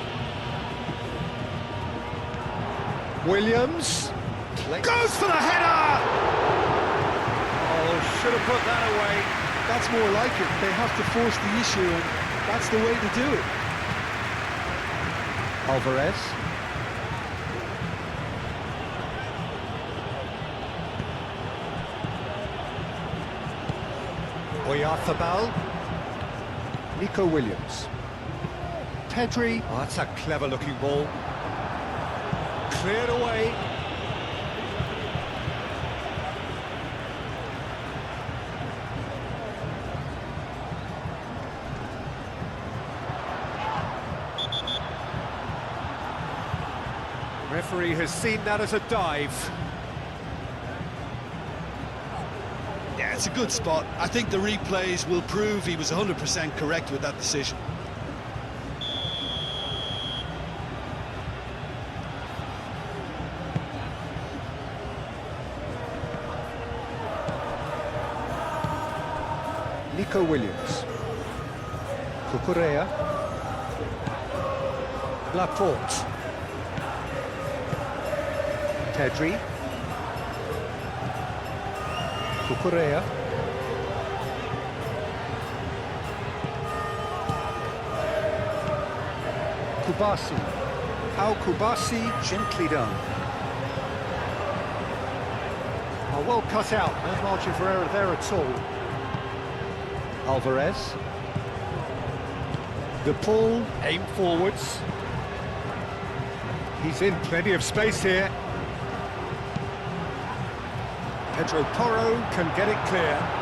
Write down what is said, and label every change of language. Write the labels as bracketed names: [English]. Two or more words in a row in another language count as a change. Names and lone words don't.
[English] Williams goes for the header! Oh, should have put that away. That's more like it. They have to force the issue, and that's the way to do it. Alvarez. Oyarzabal. Nico Williams. Pedri. Oh, that's a clever-looking ball. Cleared away. Referee has seen that as a dive. Yeah, it's a good spot. I think the replays will prove he was 100% correct with that decision. Nico Williams. Cucurella. Laporte. Pedri. Cucurella. Kubasi. How Kubasi, gently done. Oh, well cut out, no margin for error there at all. Alvarez. De Paul, aim forwards. He's in plenty of space here. Pedro Porro can get it clear.